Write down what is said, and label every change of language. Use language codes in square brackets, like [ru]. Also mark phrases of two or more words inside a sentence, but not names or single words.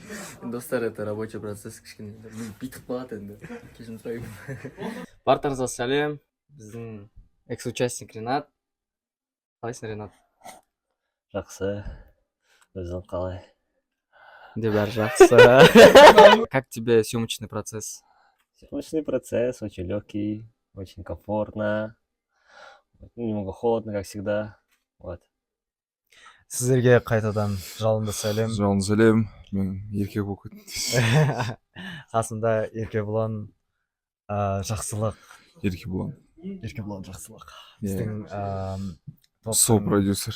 [ru] Достар, это рабочий процесс кішкене. [kk] Бүйтіп қалады енді. Кешірім сұраймын. Бартарыңызға сәлем. Біздің экс-участник Ренат. Қалайсың, Ренат? Жақсы. Өзің қалай? Де бәрі жақсы. [ru] Как тебе съемочный процесс? Съемочный процесс очень легкий, очень комфортно. Немного холодно, как всегда. Вот. [kk] Сіздерге қайтадан жалынды сәлем. Жалын сәлем, мен еркек болып кеттім. Қасымда Еркебұлан, жақсылық. Еркебұлан. Еркебұлан жақсылық. Иә. Біздің Со-продюсер.